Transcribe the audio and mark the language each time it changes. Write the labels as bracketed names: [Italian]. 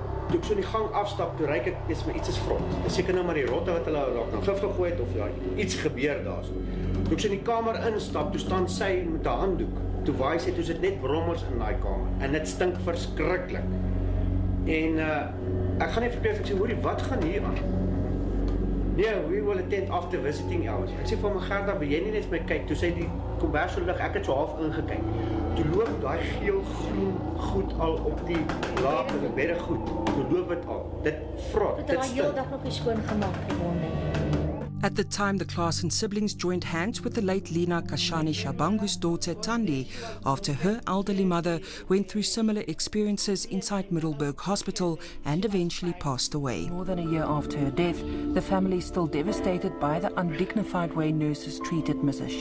[Afrikaans] Toe ek so in die gang afstap, toe ryk ek iets is vrot. Dis seker nou maar die rotte wat hulle dalk nou gif gegooi het of ja, iets gebeur daarso. Toe ek so in die kamer instap, toe staan sy met 'n handdoek. Toe waai sy, toe sit net brommels in daai kamer en dit stink verskriklik. En ek gaan net vertel ek sê hoorie, wat gaan hier aan? [English] Yeah, we will attend after visiting hours. [Afrikaans] Ek sê vir my Gerda, wil jy nie net vir my kyk? Toe sy die kombers so lig, ek het so half ingekyk. Toe loop daai geel-groen goed al op die laag en baie goed. Toe loop dit al. Dit vrot, dit stink. nog nie skoon gemaak die wonde. [English] At the time, the Klassen siblings joined hands with the late Lina Kashani Shabangu's daughter Tandi after her elderly mother went through similar experiences inside Middelburg Hospital and eventually passed away. More than a year after her death, the family is still devastated by the undignified way nurses treated Mrs.